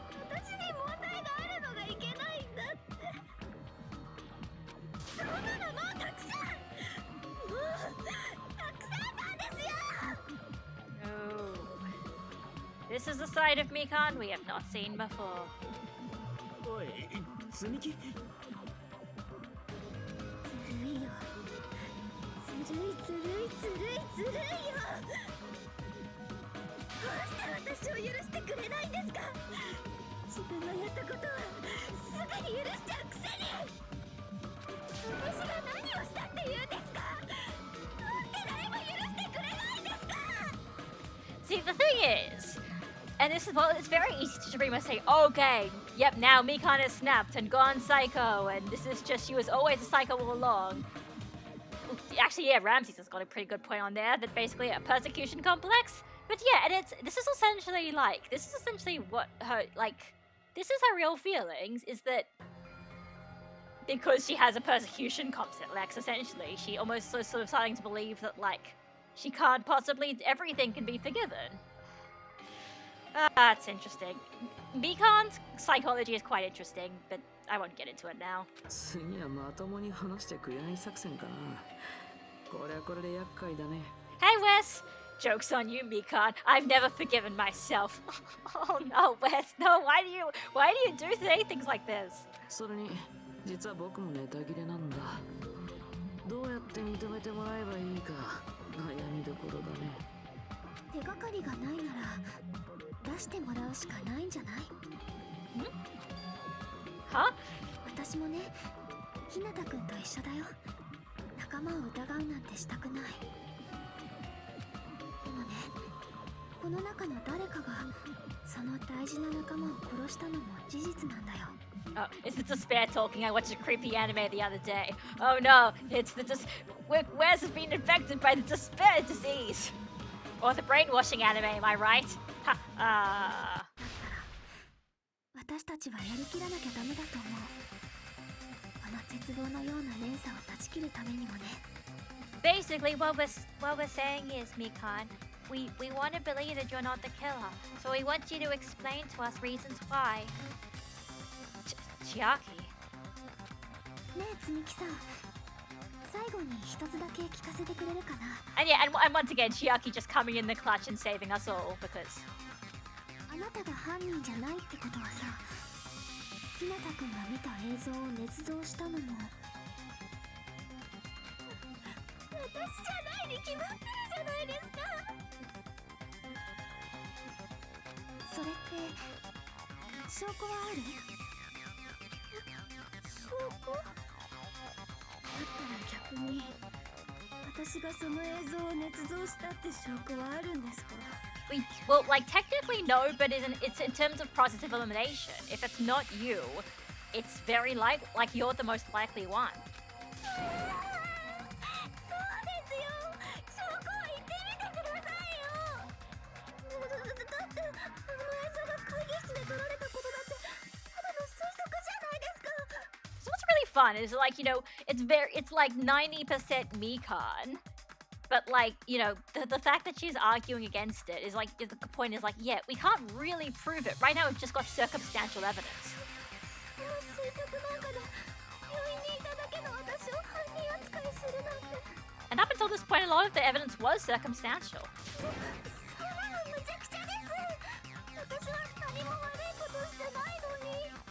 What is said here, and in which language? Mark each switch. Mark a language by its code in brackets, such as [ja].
[ja] 私に問題があるのがいけないんだって。そんなのもうたくさん。もうたくさんなんですよ。 Oh. [en] This is a side of Mikan we have not seen before. [ja] おい、積み木。ずるいよ。ずるいずるいずるいずるいよ。どうして私を許してくれないんですか。自分のやったことはすぐに許しちゃうくせに。私が何をしたって言うんですか。なんで誰も許してくれないんですか。 [en] See, the thing is, and this is, well, it's very easy to pretty much say, okay, yep, now Mikan has snapped and gone psycho, and this is just, she was always a psycho all along. Actually, yeah, Ramses has got a pretty good point on there, that basically a persecution complex. But yeah, and this is essentially what her, this is her real feelings, is that because she has a persecution complex, essentially, she almost sort of starting to believe that, she can't possibly, everything can be forgiven. That's interesting. Mikan's psychology is quite interesting, but I won't get into it now. [ja] 次はまともに話してくれない作戦かな。これはこれで厄介だね。 [en] Hey, Wes! Joke's on you, Mikan. I've never forgiven myself. Oh no, Wes, no, why do you say things like this? [ja] それに、実は僕もネタ切れなんだ。どうやって認めてもらえばいいか、悩みどころだね。手がかりがないなら出してもらうしかないんじゃない？は？私もね、日向くんと一緒だよ。仲間を疑うなんてしたくない。でもね、この中の誰かがその大事な仲間を殺したのも事実なんだよ。 [en] Oh, it's the despair talking. I watched a creepy anime the other day. Oh no, it's the Wes has been infected by the despair disease. Or the brainwashing anime, am I right? Ha, [ja] 私たちはやりきらなきゃダメだと思う。この絶望のような連鎖を断ち切るためにもね。 [en] Basically, what we're saying is, Mikan, we want to believe that you're not the killer, so we want you to explain to us reasons why. Chiaki. [ja] ねえつみきさん、最後に一つだけ聞かせてくれるかな。 [en] And yeah, and once again, Chiaki just coming in the clutch and saving us all because [ja] あなたが犯人じゃないってことはさ、ひなたくんが見た映像を捏造したのも私じゃないに決まってるじゃないですか。それって証拠はある？証拠？だったら逆に私がその映像を捏造したって証拠はあるんですか？ [en] well, like technically no, but it's in terms of process of elimination. If it's not you, it's very like you're the most likely one. [ja] そうですよ。証拠は言ってみてくださいよ。だってあの映像が会議室で撮られたことだってただの推測じゃないですか。 [en] So what's really fun is like, it's like 90% Mikan. But like, the fact that she's arguing against it is like, the point is like, yeah, we can't really prove it. Right now we've just got circumstantial evidence. [ja] その推測なんかで病院にいただけの私を犯人扱いするなんて。 [en] And up until this point, a lot of the evidence was circumstantial. [ja] そんなのむちゃくちゃです。私は何も悪いことしてないのに。